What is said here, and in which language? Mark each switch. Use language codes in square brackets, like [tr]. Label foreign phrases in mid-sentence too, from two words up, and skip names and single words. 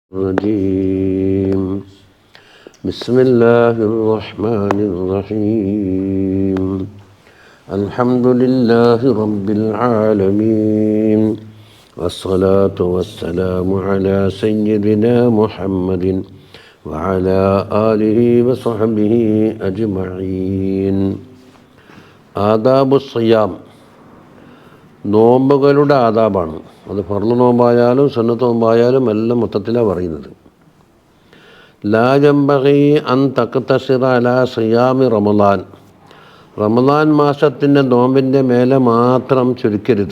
[ar] الرجيم بسم الله الرحمن الرحيم الحمد لله رب العالمين والصلاة والسلام على سيدنا محمد وعلى آله وصحبه أجمعين آداب الصيام [ml] നോമ്പുകളുടെ ആദാബാണ്. അത് ഫർള് നോമ്പായാലും സുന്നത്ത് നോമ്പായാലും എല്ലാം മൊത്തത്തിലാണ് പറയുന്നത്. [ar] لا ينبغي أن تقتصر على صيام رمضان, [ml] റമളാൻ മാസത്തിൻ്റെ നോമ്പിൻ്റെ മേലെ മാത്രം ചുരുക്കരുത്.